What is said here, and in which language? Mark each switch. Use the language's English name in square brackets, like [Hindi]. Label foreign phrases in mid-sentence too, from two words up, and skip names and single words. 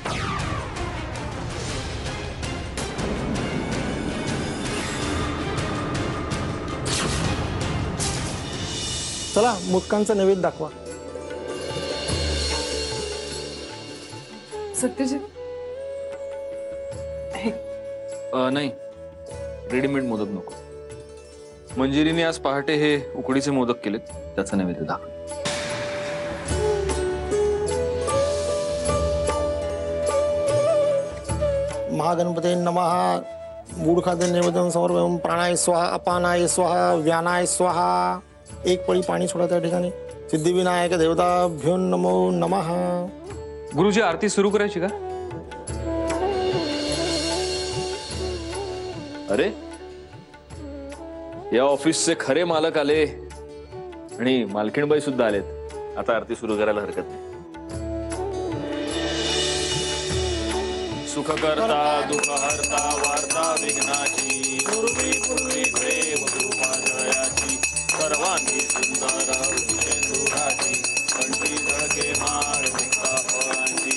[Marathi] चला मोदकांचा नैवेद्य दाखवा. सत्यजित, नाही, रेडीमेड मोदक नको. मंजिरीने आज पहाटे हे उकडीचे मोदक केलेत, त्याचा नैवेद्य दाखव. [Sanskrit] महागणपते नमः. गुड खाद्य नैवेद्य समर्पयामि. प्राणाय स्वाहा, अपानाय स्वाहा, व्यानाय स्वाहा. [Marathi] एक पळी पाणी सोडा त्या ठिकाणी. [Sanskrit] सिद्धिविनायक देवताभ्यो नमो नमः. [Marathi] गुरुजी, आरती सुरू करायची का? अरे, या ऑफिसचे खरे मालक आले आणि मालकीणबाई सुद्धा आलेत. आता आरती सुरू करायला हरकत नाही. सुखकर्ता दुःखहर्ता वार्ता विघ्नाची पूर्वी पूर्वी प्रेम कृपादयाची सर्वांगी सुंदर उज्जैनपुराची कंठी झळके माळ मुक्ता फळांची.